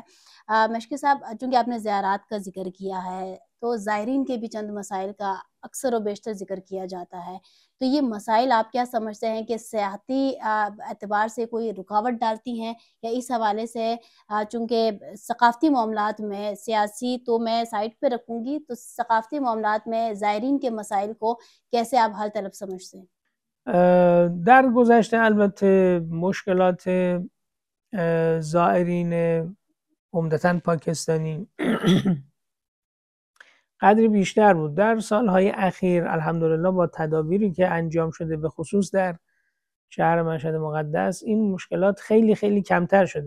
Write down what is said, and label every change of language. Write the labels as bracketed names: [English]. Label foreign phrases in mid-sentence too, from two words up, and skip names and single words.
[Urdu] مشکی صاحب، چونکہ آپ نے زیارات کا ذکر کیا ہے تو زائرین کے بھی چند مسائل کا اکثر و بیشتر ذکر کیا جاتا ہے، تو یہ مسائل آپ کیا سمجھتے ہیں کہ سیاحتی اعتبار سے کوئی رکاوٹ ڈالتی ہیں، یا اس حوالے سے چونکہ ثقافتی معاملات میں، سیاسی تو میں سائیڈ پہ رکھوں گی، تو ثقافتی معاملات میں زائرین کے مسائل کو کیسے آپ حل طلب سمجھتے ہیں हैं? [Persian] در گذشته البته مشکلات زائرین عمدتاً پاکستانی قدری بیشتر بود. در سالهای اخیر الحمدلله با تدابیری که انجام شده به خصوص در شهر مشهد مقدس این مشکلات خیلی خیلی کمتر شده.